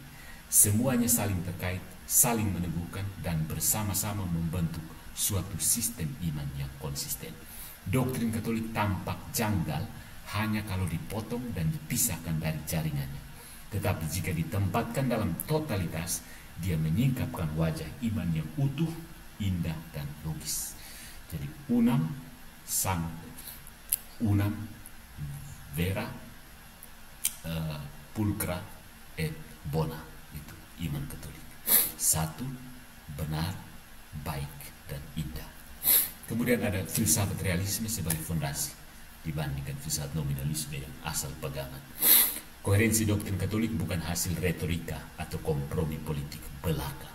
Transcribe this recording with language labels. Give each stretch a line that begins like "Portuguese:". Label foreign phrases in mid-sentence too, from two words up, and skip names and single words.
Indonesian: Semuanya saling terkait, saling meneguhkan, dan bersama-sama membentuk suatu sistem iman yang konsisten. Doktrin Katolik tampak janggal hanya kalau dipotong dan dipisahkan dari jaringannya. Tetapi jika ditempatkan dalam totalitas, dia menyingkapkan wajah iman yang utuh, indah, dan logis.
Latin: Jadi unam vera pulcra et bona,
Indonesian: itu iman Katolik. Satu, benar, baik, dan indah. Kemudian ada filsafat realisme sebagai fondasi dibandingkan filsafat nominalisme yang asal pegangan. Koherensi doktrin Katolik bukan hasil retorika atau kompromi politik belaka.